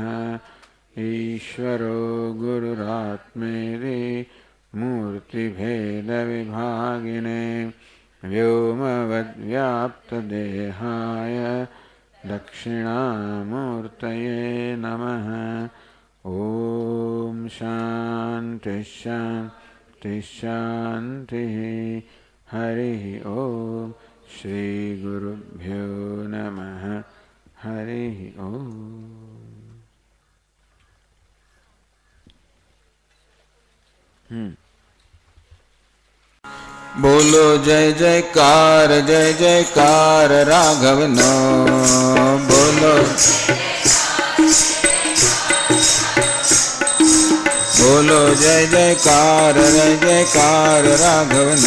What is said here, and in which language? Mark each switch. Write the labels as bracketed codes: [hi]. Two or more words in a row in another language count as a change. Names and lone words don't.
[sa] ईश्वरो गुरुरात्मेति मूर्तिभेदविभागिने व्योमवद्व्याप्तदेहाय दक्षिणामूर्तये नमः। ओम शांति शांति शांति। हरि ओम। श्री गुरुभ्यो नमः। हरि ओम। [gu] બોલો જય જયકાર રાઘવ નો। બોલો બોલો જય જયકાર રાઘવ નો।